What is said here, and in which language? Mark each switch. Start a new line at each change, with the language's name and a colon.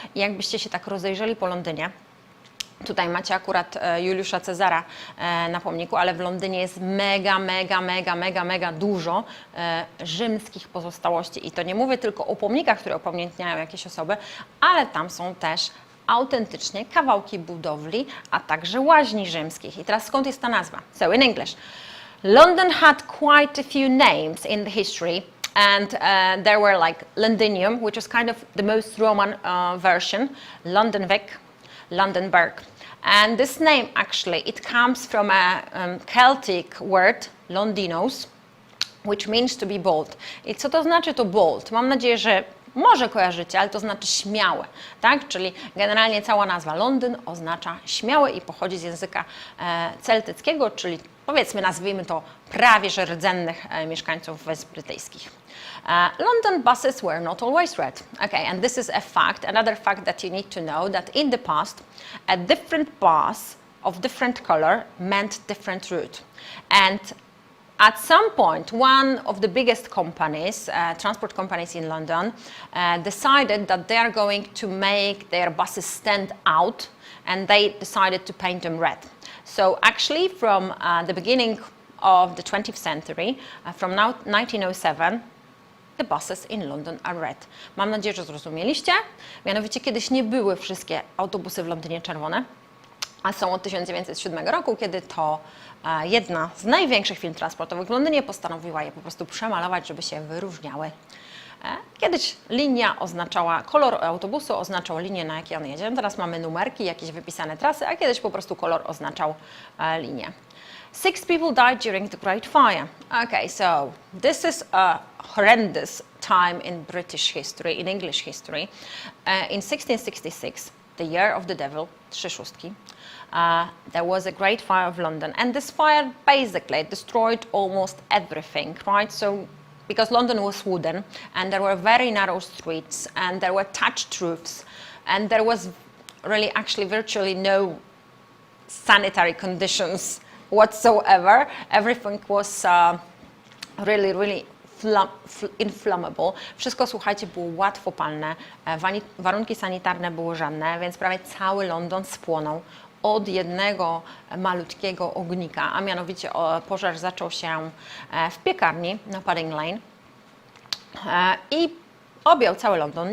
Polish: I jakbyście się tak rozejrzeli po Londynie, tutaj macie akurat Juliusza Cezara na pomniku, ale w Londynie jest mega dużo rzymskich pozostałości. I to nie mówię tylko o pomnikach, które upamiętniają jakieś osoby, ale tam są też autentycznie kawałki budowli, a także łaźni rzymskich. I teraz skąd jest ta nazwa?
English: So in English, London had quite a few names in the history, and there were like Londinium, which was kind of the most Roman version, Londonwic, Londonburg. And this name actually, it comes from a Celtic word, Londinos, which means to be bold.
Polish: I co to znaczy to bold? Mam nadzieję, że może kojarzycie, ale to znaczy śmiałe, tak? Czyli generalnie cała nazwa Londyn oznacza śmiały i pochodzi z języka celtyckiego, czyli powiedzmy, nazwijmy to prawie że rdzennych mieszkańców Wysp Brytyjskich.
English: London buses were not always red. Okay, and this is a fact, another fact that you need to know, that in the past, a different bus of different color meant different route. And at some point, one of the biggest companies, transport companies in London, decided that they are going to make their buses stand out, and they decided to paint them red. So actually from the beginning of the 20th century, from 1907, the buses in London are red.
Polish: Mam nadzieję, że zrozumieliście. Mianowicie kiedyś nie były wszystkie autobusy w Londynie czerwone, a są od 1907 roku, kiedy to jedna z największych firm transportowych w Londynie postanowiła je po prostu przemalować, żeby się wyróżniały. Kiedyś linia oznaczała, kolor autobusu oznaczał linię, na jakiej on jedzie. Teraz mamy numerki, jakieś wypisane trasy, a kiedyś po prostu kolor oznaczał linię.
English: 6 people died during the Great Fire. Okay, so this is a horrendous time in British history, in English history. In 1666, the year of the devil,
Polish: 3 szóstki,
English: there was a great fire of London, and this fire basically destroyed almost everything, right? So, because London was wooden, and there were very narrow streets, and there were thatched roofs, and there was really actually virtually no sanitary conditions whatsoever. Everything was really inflammable.
Polish: Wszystko, słuchajcie, było łatwopalne, warunki sanitarne były żadne, więc prawie cały London spłonął od jednego malutkiego ognika, a mianowicie pożar zaczął się w piekarni na Padding Lane i objął cały London.